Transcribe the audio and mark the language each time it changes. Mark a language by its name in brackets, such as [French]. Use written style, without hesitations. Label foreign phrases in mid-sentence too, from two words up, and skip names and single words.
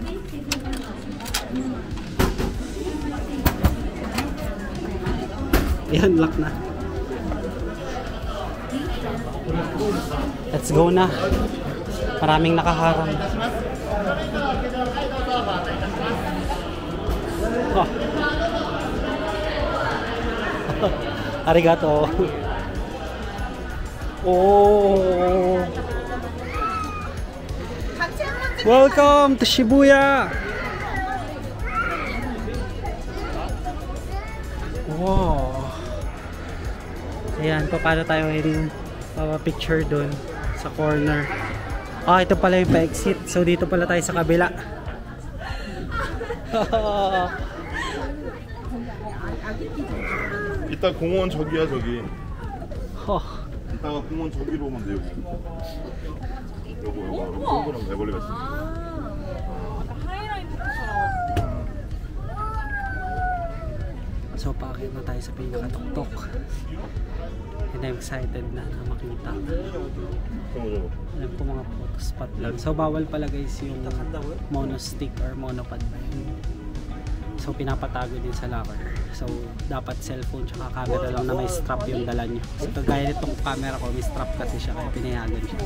[Filipino] Ayan, lock na. [English] Let's go na. [Filipino] Maraming nakaharang. Oh. [Japanese] Arigato. [English] Oh. Welcome to Shibuya. Wow. [Filipino] Ayan, paano tayo ngayon picture doon sa corner. Ah, ito pala yung pa-exit. So dito pala tayo sa kabila. [Korean] 이따 공원 저기야 저기. Oh. 이따가 공원 저기로 오면 돼요. 요거 동그란 배벌레가 있어. [Filipino] So paakit na tayo sa pinakatuktok. [English] And I'm excited na makita. [Filipino] Alam ko mga photo spot lang. So bawal pala guys yung monostick or monopod ba yun. So pinapatago din sa locker. So dapat cellphone tsaka camera lang na may strap yung dala nyo. So kagaya nitong camera ko, may strap kasi siya kaya pinayagan siya.